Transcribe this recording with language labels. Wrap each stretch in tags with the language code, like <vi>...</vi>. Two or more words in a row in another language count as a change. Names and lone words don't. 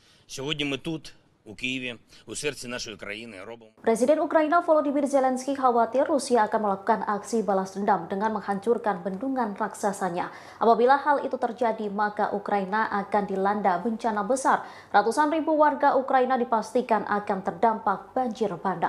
<uk>Сьогодні ми тут, у Києві, у серці нашої країни, робимо.</uk> <id>Presiden Ukraina Volodymyr Zelensky khawatir Rusia akan melakukan aksi balas dendam dengan menghancurkan bendungan raksasanya. Apabila hal itu terjadi, maka Ukraina akan dilanda bencana besar. Ratusan ribu warga Ukraina dipastikan akan terdampak banjir bandang.</id>